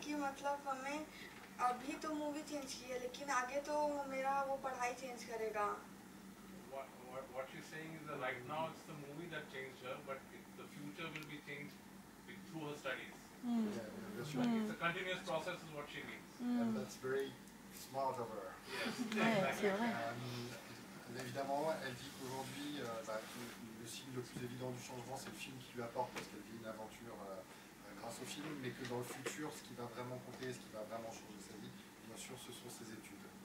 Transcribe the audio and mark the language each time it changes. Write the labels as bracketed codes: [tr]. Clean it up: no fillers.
[hi] कि मतलब हमें अभी तो मूवी चेंज की है लेकिन आगे तो मेरा वो पढ़ाई चेंज करेगा. [en] What she's saying is that right now it's the movie that changed her, but the future will be changed through her studies. It's a continuous process is what she means. And that's very smart of her. Yes. [fr] C'est vrai. Évidemment, elle dit qu'aujourd'hui, le signe le plus évident du changement, c'est le film qui lui apporte, parce qu'elle vit une aventure grâce au film, mais que dans le futur, ce qui va vraiment compter, ce qui va vraiment changer sa vie, bien sûr, ce sont ses études.